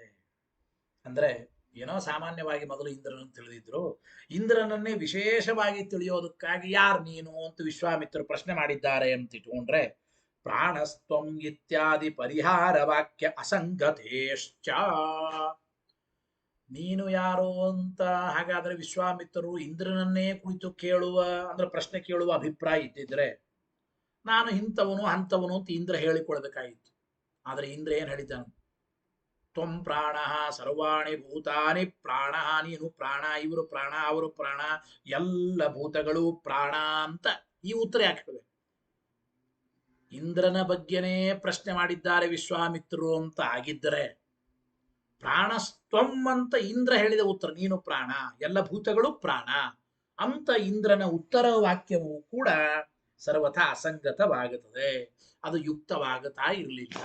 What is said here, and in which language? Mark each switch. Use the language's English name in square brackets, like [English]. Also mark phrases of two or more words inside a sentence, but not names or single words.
[Kannada] ಅಂದ್ರೆ ಏನೋ ಸಾಮಾನ್ಯವಾಗಿ ಮೊದಲು ಇಂದ್ರನನ್ನು ತಿಳಿದಿದ್ರು, ಇಂದ್ರನನ್ನೇ ವಿಶೇಷವಾಗಿ ತಿಳಿಯೋದಕ್ಕಾಗಿ ಯಾರು ನೀನು ಅಂತ ವಿಶ್ವಾಮಿತ್ರರು ಪ್ರಶ್ನೆ ಮಾಡಿದ್ದಾರೆ ಅಂತ ಇಟ್ಕೊಂಡ್ರೆ [Sanskrit] ಪ್ರಾಣಸ್ತ್ವಂ ಇತ್ಯಾದಿ ಪರಿಹಾರ ವಾಕ್ಯ ಅಸಂಗತೇಶ್ಚ. [Kannada] ನೀನು ಯಾರು ಅಂತ ಹಾಗಾದ್ರೆ ವಿಶ್ವಾಮಿತ್ರರು ಇಂದ್ರನನ್ನೇ ಕುರಿತು ಕೇಳುವ ಅಂದ್ರೆ ಪ್ರಶ್ನೆ ಕೇಳುವ ಅಭಿಪ್ರಾಯ ಇದ್ದಿದ್ರೆ ನಾನು ಇಂಥವನು ಅಂಥವನು ಅಂತ ಇಂದ್ರ ಹೇಳಿಕೊಳ್ಬೇಕಾಗಿತ್ತು. ಆದ್ರೆ ಇಂದ್ರ ಏನ್ ಹೇಳಿದ್ದಾನು? [Sanskrit] ತ್ವಂ ಪ್ರಾಣ ಸರ್ವಾಣಿ ಭೂತಾನಿ ಪ್ರಾಣ, [Kannada] ನೀನು ಪ್ರಾಣ, ಇವರು ಪ್ರಾಣ, ಅವರು ಪ್ರಾಣ, ಎಲ್ಲ ಭೂತಗಳು ಪ್ರಾಣ ಅಂತ ಈ ಉತ್ತರ ಯಾಕೆ ಹೇಳಬೇಕು? ಇಂದ್ರನ ಬಗ್ಗೆನೇ ಪ್ರಶ್ನೆ ಮಾಡಿದ್ದಾರೆ ವಿಶ್ವಾಮಿತ್ರರು ಅಂತ ಆಗಿದ್ದರೆ ಪ್ರಾಣಸ್ತ್ವಂ ಅಂತ ಇಂದ್ರ ಹೇಳಿದ ಉತ್ತರ, ನೀನು ಪ್ರಾಣ, ಎಲ್ಲ ಭೂತಗಳು ಪ್ರಾಣ ಅಂತ ಇಂದ್ರನ ಉತ್ತರ ವಾಕ್ಯವು ಕೂಡ ಸರ್ವಥಾ ಅಸಂಗತವಾಗುತ್ತದೆ, ಅದು ಯುಕ್ತವಾಗುತ್ತಾ ಇರಲಿಲ್ಲ.